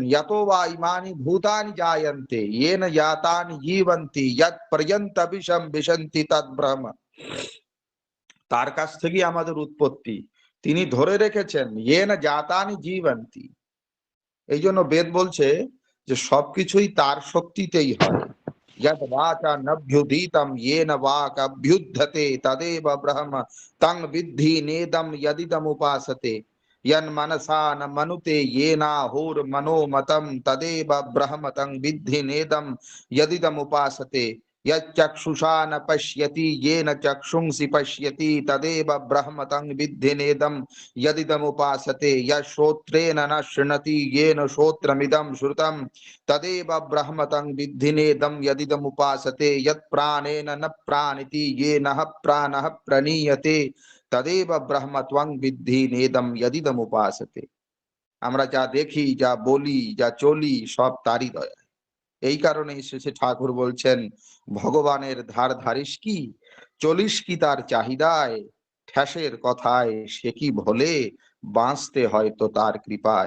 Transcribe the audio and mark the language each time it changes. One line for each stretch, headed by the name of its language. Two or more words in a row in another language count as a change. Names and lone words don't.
Sanskrit: ইয়াতো বা ইমানি ভূতানি জায়ন্তে ইয়েন ইয়াতানি জীবন্তি ইয়াত পর্যন্তবিষম বিশন্তি তদ ব্রহ্ম।
Bangla: তার কাছ থেকেই আমাদের উৎপত্তি, তিনি ধরে রেখেছেন
Sanskrit: ইয়েন জাতানি জীবন্তি।
Bangla: এই জন্য বেদ বলছে যে সবকিছুই তার শক্তিতেই হয়।
Sanskrit: यद वाचा नभ्युदीतम येन वाक अभ्युद्धते तदेव ब्रह्म तं विद्धि नेदम यदिदम उपासते यन मनसा न मनुते येनाहुर मनोमतं तदेव ब्रह्म तं विद्धि नेदम यदिदम उपासते यच्चक्षुषा न पश्यति येन चक्षुंसि पश्यति तदेव ब्रह्म तं विद्धि नेदम यदिदम उपासते यश्रोत्रेण न शृणति येन श्रोत्रमिदं श्रुतं तदेव ब्रह्म तं विद्धि नेदं यदिदम उपासते यत् प्राणेन न प्राणिति येनः प्राणः प्रणीयते तदेव ब्रह्म त्वं विद्धि नेदं यदिदम उपासते।
Bangla: আমরা যা দেখি, যা বলি, যা চলি, সব তারই দয়া। এই কারণেই শেষে ঠাকুর বলছেন ভগবানের ধার ধারিস কি, চলিস কি তার চাহিদায়, ঠ্যাসের কথায় সে কি ভোলে, বাঁচতে হয়তো তার কৃপায়।